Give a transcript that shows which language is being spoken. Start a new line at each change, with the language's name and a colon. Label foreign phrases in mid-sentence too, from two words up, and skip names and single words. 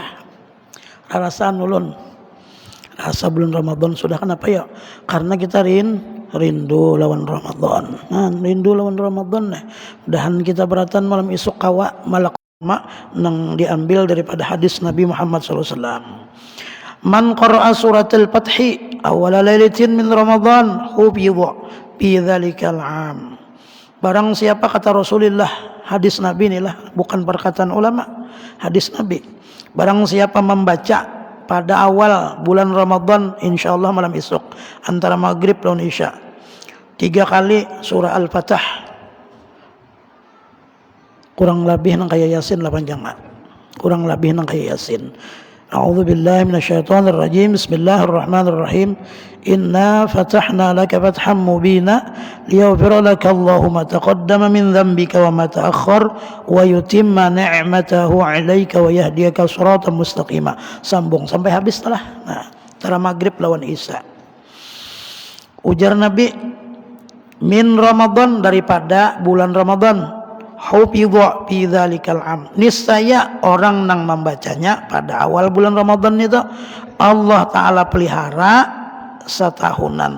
Banjar: Rasaan ulun. Rasa bulan Ramadan sudah, kenapa ya? Karena kita rindu lawan Ramadan. Nah, rindu lawan Ramadan nih. Mudahan kita beratan malam isuk kawa malak nang diambil daripada hadis Nabi Muhammad SAW.
Arabic: من قرأ سورة الفتح أول ليلة من رمضان حفظ في ذلك العام.
Banjar: Barang siapa, kata Rasulullah, hadis Nabi inilah bukan perkataan ulama, hadis Nabi. Barang siapa membaca pada awal bulan Ramadan insyaallah malam esok antara maghrib lawan isya 3 kali surah Al-Fatah, kurang lebih nang kaya Yasin 8 jamaah. Kurang lebih nang kaya Yasin.
Arabic: أعوذ بالله من الشيطان الرجيم. بسم الله الرحمن الرحيم. إنا فتحنا لك فتحا مبينا ليغفر لك الله ما تقدم من ذنبك وما تأخر ويتم نعمته عليك ويهديك صراطا مستقيما.
Banjar: Sambung sampai habis telah. Nah, antara maghrib lawan isya. Ujar Nabi,
Arabic: من رمضان,
Banjar: daripada bulan Ramadan.
Arabic: حفظ في ذلك العام.
Banjar: Niscaya orang nang membacanya pada awal bulan Ramadan itu Allah Ta'ala pelihara setahunan.